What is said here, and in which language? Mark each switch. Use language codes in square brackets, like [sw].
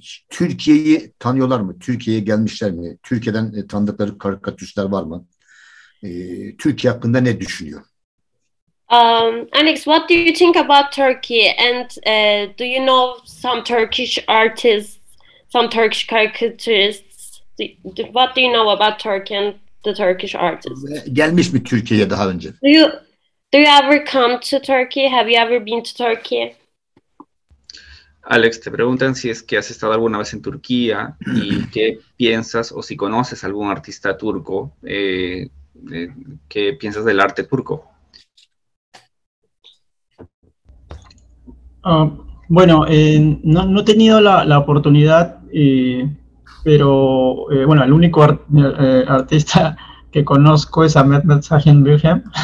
[tr] Türkiye'yi tanıyorlar mı? Türkiye'ye gelmişler mi? Türkiye'den tanıdıkları karikatüristler var mı? Türkiye hakkında ne düşünüyor? [en] Alex, what do you think about Turkey? And do you know some Turkish artists, some Turkish caricaturists? What do you know about Turkey and the Turkish artists? [tr] Gelmiş mi Türkiye'ye daha önce? [en] Do you ever come to Turkey? Have you ever been to Turkey? [es] Alex, te preguntan si es que has estado alguna vez en Turquía y qué piensas o si conoces algún artista turco, qué piensas del arte turco. Bueno, no he tenido la oportunidad, pero bueno, el único artista que conozco es Mehmet Sahin Bilgem.